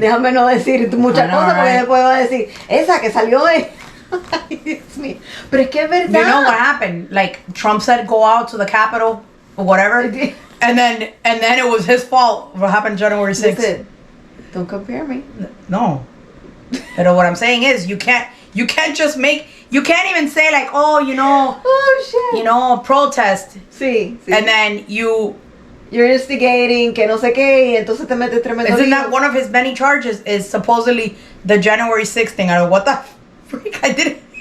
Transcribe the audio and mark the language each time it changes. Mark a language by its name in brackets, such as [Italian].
[Spanish] Déjame no decir muchas cosas porque después voy a decir, esa que salió de... Ay, Dios mío. Pero es que es verdad. [English] You know what happened? Like, Trump said go out to the Capitol or whatever. And then it was his fault what happened January 6th. Listen, don't compare me. No. But what I'm saying is you can't just you can't even say like, oh, shit. A protest. [Spanish] Sí. [English] And then you're instigating, [Spanish] que no sé qué, y entonces te metes tremendo. [English] Isn't that one of his many charges is supposedly the January 6th thing? I don't know what the freak I did.